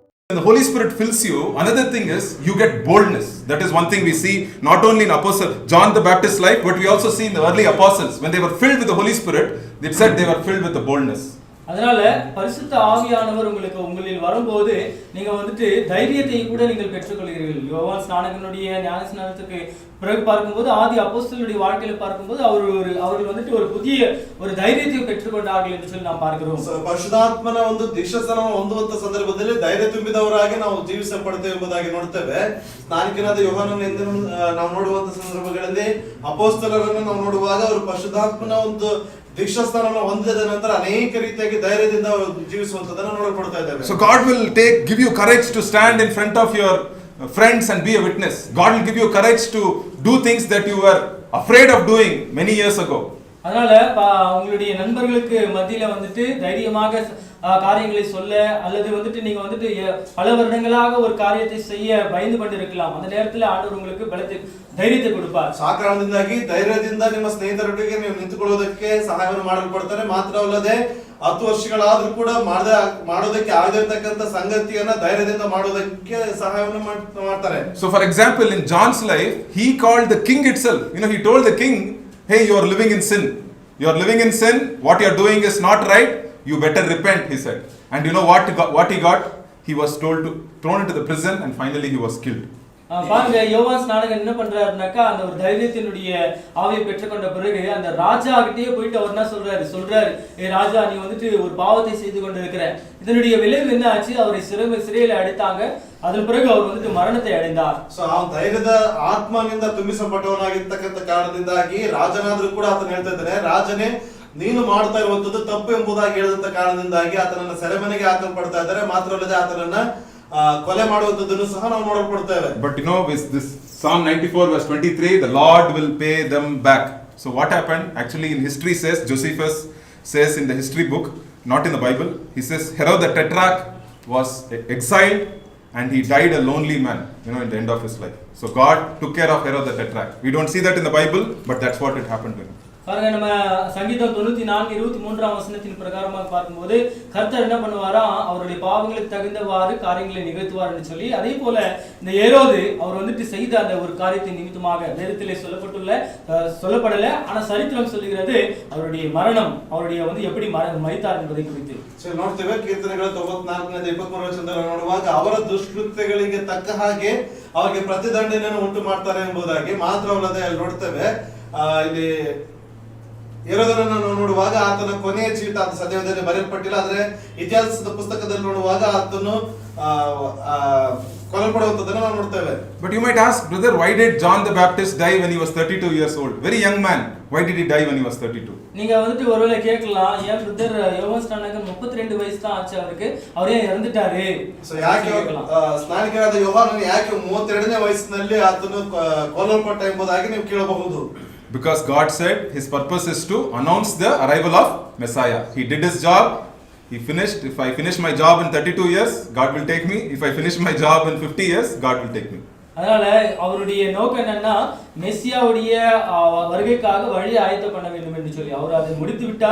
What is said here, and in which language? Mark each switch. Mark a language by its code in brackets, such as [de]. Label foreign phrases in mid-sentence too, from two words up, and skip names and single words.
[en] When the Holy Spirit fills you, another thing is you get boldness. That is one thing we see not only in Apostle John the Baptist's life, but we also see in the early apostles. When they were filled with the Holy Spirit, they said they were filled with the boldness. [ta] அதனால பரிசுத்த ஆவியானவர் உங்களில் வரும்போது நீங்க வந்துட்டு தைரியத்தை கூட நீங்கள் பெற்றுக்கொள்கிறீர்கள். யோவான் ஸ்நானகனுடைய ஞான ஸ்நானத்துக்கு பிறகு பார்க்கும்போது ஆதி அப்போஸ்தலருடைய வாழ்க்கையில பார்க்கும்போது அவர்கள் வந்துட்டு ஒரு புதிய ஒரு தைரியத்தை பெற்றுக்கொண்டார்கள் என்று சொல்லி நாம் பார்க்கிறோம். [kn] ಪರಿಶುದ್ಧಾತ್ಮನ ಒಂದು ದೀಕ್ಷಾಸ್ನಾನವನ್ನು ಹೊಂದುವಂತ ಸಂದರ್ಭದಲ್ಲಿ ಧೈರ್ಯ ತುಂಬಿದವರಾಗಿ ನಾವು ಜೀವಿಸಲ್ಪಡುತ್ತೇವೆ ಎಂಬುದಾಗಿ ನೋಡ್ತೇವೆ. ಸ್ನಾನಿಕನಾದ ಯೋಹಾನನಿಂದ ನಾವು ನೋಡುವಂತ ಸಂದರ್ಭಗಳಲ್ಲಿ ಅಪೋಸ್ತಲರನ್ನು ನಾವು ನೋಡುವಾಗ ಅವರು ಪರಿಶುದ್ಧಾತ್ಮನ ಒಂದು ದೀಕ್ಷಾಸ್ನಾನವನ್ನು ಹೊಂದಿದ ನಂತರ ಅನೇಕ ರೀತಿಯಾಗಿ ಧೈರ್ಯದಿಂದ ಜೀವಿಸುವಂತದನ್ನು ನೋಡಲ್ಪಡ್ತಾ ಇದ್ದೇವೆ. [en] So God will give you courage to stand in front of your friends and be a witness. God will give you courage to do things that you were afraid of doing many years ago. [ta] அதனால உங்களுடைய நண்பர்களுக்கு மத்தியில வந்துட்டு தைரியமாக காரியங்களை சொல்ல அல்லது வந்துட்டு நீங்க வந்துட்டு பல வருடங்களாக ஒரு காரியத்தை செய்ய பயந்து கொண்டிருக்கலாம். அந்த நேரத்துல ஆண்டவர் உங்களுக்கு [kn] ಧೈರ್ಯತೆ ಕೊಡುತ್ತಾರೆ. ಸಾಕಾರಣದಿಂದಾಗಿ ಧೈರ್ಯದಿಂದ ನಿಮ್ಮ ಸ್ನೇಹಿತರೊಟ್ಟಿಗೆ ನೀವು ನಿಂತುಕೊಳ್ಳುವುದಕ್ಕೆ ಸಹಾಯವನ್ನು ಮಾಡಲ್ಪಡ್ತಾರೆ. ಮಾತ್ರವಲ್ಲದೆ 10 ವರ್ಷಗಳಾದ್ರೂ ಕೂಡ ಮಾಡೋದಕ್ಕೆ ಆಗದಿರತಕ್ಕಂತ ಸಂಗತಿಯನ್ನ ಧೈರ್ಯದಿಂದ ಮಾಡೋದಕ್ಕೆ ಸಹಾಯವನ್ನು ಮಾಡ್ತಾರೆ. [en] So for example, in John's life, he called the king itself. He told the king, hey, you are living in sin. You are living in sin. What you are doing is not right. You better repent, he said. And you know what he got? He was thrown into the prison, and finally he was killed. [ta] பாருங்க, யோவான் ஸ்நானகன் என்ன பண்றாருனாக்கா அந்த ஒரு தைரியத்தினுடைய ஆவியை பெற்றுக்கொண்ட பிறகு அந்த ராஜா கிட்டயே போயிட்டு அவர் என்ன சொல்றாரு, ஏ ராஜா, நீ வந்துட்டு ஒரு பாவத்தை செய்து கொண்டிருக்கிற. இதனுடைய விளைவு என்ன ஆச்சு? அவரை சிறையில அடைத்தாங்க. அதன் பிறகு அவர் வந்துட்டு மரணத்தை அடைந்தார். [kn] ಸೊ ಆ ಧೈರ್ಯದ ಆತ್ಮನಿಂದ ತುಂಬಿಸಲ್ಪಟ್ಟವನಾಗಿರ್ತಕ್ಕಂಥ ಕಾರಣದಿಂದಾಗಿ ರಾಜನಾದ್ರೂ ಕೂಡ ಆತನ ಹೇಳ್ತಾ ಇದ್ದಾನೆ, ರಾಜನೇ ನೀನು ಮಾಡ್ತಾ ಇರುವಂತದ್ದು ತಪ್ಪು ಎಂಬುದಾಗಿ ಹೇಳಿದಂತ ಕಾರಣದಿಂದಾಗಿ ಆತನನ್ನ ಸೆರೆಮನೆಗೆ ಹಾಕಲ್ಪಡ್ತಾ ಇದ್ದಾರೆ. ಮಾತ್ರವಲ್ಲದೆ ಆತನನ್ನ ಕೊಲೆ ಮಾಡುವಂತದ್ದನ್ನು ಸಹ ನಾವು ನೋಡಲ್ಪಡ್ತೇವೆ. [en] But with this Psalm 94 verse 23, the Lord will pay them back. So what happened? Actually in history says, Josephus says in the history book, not in the Bible, he says Herod the Tetrarch was exiled and he died a lonely man, in the end of his life. So God took care of Herod the Tetrarch. We don't see that in the Bible, but that's what it happened to him. [ta] பாருங்க, நம்ம சங்கீதம் 94:23 வசனத்தின் பிரகாரமாக பார்க்கும்போது கர்த்தர் என்ன பண்ணுவாரா, அவருடைய பாவங்களுக்கு தகுந்தவாறு காரியங்களை நிகழ்த்துவார் என்று சொல்லி, அதே போல இந்த ஏரோது அவர் வந்துட்டு செய்த அந்த ஒரு காரியத்தின் நிமித்தமாக வேதத்திலே சொல்லப்படல, ஆனா சரித்திரம் சொல்லுகிறது அவருடைய மரணம், அவருடைய எப்படி மரித்தார் என்பதை குறித்து. [kn] ಸರಿ, ನೋಡ್ತೇವೆ ಕೀರ್ತನೆಗಳ 94-23 ವಚನದಲ್ಲಿ ನೋಡುವಾಗ ಅವರ ದುಷ್ಕೃತ್ಯಗಳಿಗೆ ತಕ್ಕ ಹಾಗೆ ಅವರಿಗೆ ಪ್ರತಿದಂಡನೆಯನ್ನು ಉಂಟು ಮಾಡ್ತಾರೆ ಎಂಬುದಾಗಿ. ಮಾತ್ರವಲ್ಲದೆ ಅಲ್ಲಿ ನೋಡ್ತೇವೆ ಇಲ್ಲಿ ಹೇರೋದನನ್ನು ನಾವು ನೋಡುವಾಗ ಆತನ ಕೊನೆಯ ಚೀಟ ಅಂತ ಸದ್ಯದಲ್ಲಿ ಬರೆಯಲ್ಪಟ್ಟಿಲ್ಲ, ಆದ್ರೆ ಇತಿಹಾಸದ ಪುಸ್ತಕದಲ್ಲಿ ನೋಡುವಾಗ ಆತನು ಕೊಲ್ಲಲ್ಪಡುವಂತದನ್ನು ನಾವು ನೋಡ್ತೇವೆ. [en] But you might ask, brother, why did John the Baptist die when he was 32 years old? Very young man. Why did he die when he was 32? [ta] நீங்க வந்துட்டு ஒருவேளை கேட்கலாம், ஏன் பிரதர் யோவான் ஸ்நானகன் 32 வயசு தான் ஆச்சு அவருக்கு, அவரே இறந்துட்டாரு. [kn] ಸೊ ಯಾಕೆ ಸ್ನಾನಿಕನಾದ ಯೋಹಾನನು ಯಾಕೆ 32ನೇ ವಯಸ್ಸಿನಲ್ಲಿ ಆತನು ಕೊಲ್ಲಲ್ಪಟ್ಟ ಎಂಬುದಾಗಿ ನೀವು ಕೇಳಬಹುದು. [en] Because God said his purpose is to announce the arrival of Messiah. He did his job. He finished. If I finish my job in 32 years, God will take me. If I finish my job in 50 years, God will take me. [ta] அதனால அவருடைய நோக்கம் என்னன்னா, மெசியாவுடைய வருகைக்காக வழி ஆயத்தம் பண்ண வேண்டும் என்று சொல்லி அவர் அதை முடித்து விட்டார்.